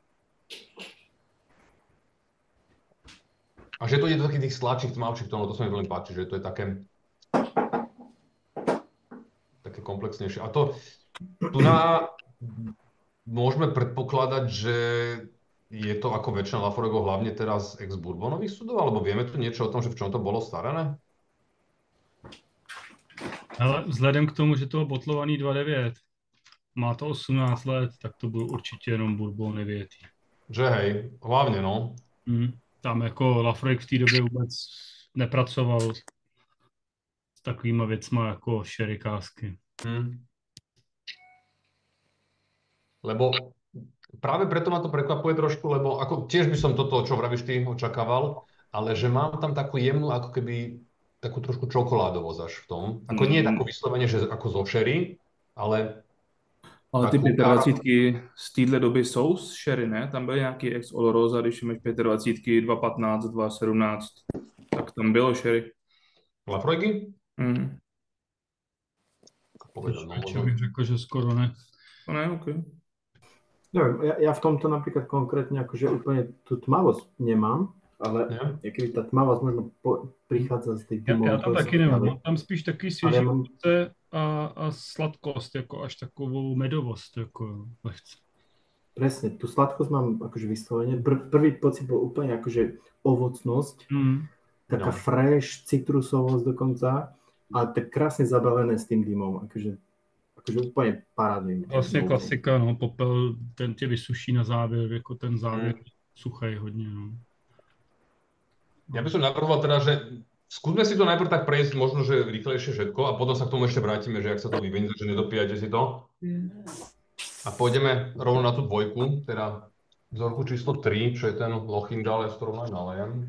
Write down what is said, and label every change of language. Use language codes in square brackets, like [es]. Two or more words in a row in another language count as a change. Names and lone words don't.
[sk] A že to ide do takých tých sladších, tmavších tónov, to sa mi veľmi páči, že to je také komplexnejšie. A to tu môžeme predpokladať, že je to ako väčšina Laforgov hlavne teraz ex-bourbonových sudov, alebo vieme tu niečo o tom, že v čom to bolo starané? [cs] Ale vzhledem k tomu, že to bylo botlovaný 2,9, má to 18 let, tak to byl určitě jenom bourbon větý. [sk] Že hej, hlavne no. [cs] Tam jako Lafroig v té době vůbec nepracoval s takovýma věcma jako sherry kásky. [sk] Lebo práve preto ma to prekvapuje trošku, lebo ako tiež by som toto, čo vravíš ty, očakával, ale že mám tam takú jemnú, ako keby takú trošku čokoládovosť až v tom. Ako nie je tako vyslovene, že ako zo sherry, ale [cs] Ale ty takovou 25 z téhle doby jsou z sherry, ne? Tam byl nějaký ex Olorosa, když máš 25, 2,15, 2,17, tak tam bylo sherry. Lafroigy? Čo bych řekl, že skoro ne. No ne, ok. [sk] Neviem, ja v tomto napríklad konkrétne akože úplne tú tmavosť nemám, ale niekedy tá tmavosť možno prichádza z tej [cs] Já tam taky nemám, mám tam spíš takový svěží ovoce a sladkost, jako až takovou medovost, jako lehce. [sk] Presne, tú sladkosť mám akože vyslovene. Prvý pocit bol úplne akože ovocnosť, taká fresh, citrusovosť dokonca, ale tak krásne zabavené s tým dymom, akože úplně parádný. [cs] Vlastně klasika, no, popel, ten tě vysuší na závěr, jako ten závěr suchý hodně, no. [sk] Ja by som navrhoval teda, že skúsme si to najprv tak prejsť, možno, že rýchlejšie všetko a potom sa k tomu ešte vrátime, že jak sa to vyvinie, že nedopíjate si to. A pôjdeme rovno na tú dvojku, teda vzorku číslo 3, čo je ten Lochingal, ja s ktorou aj nalejem.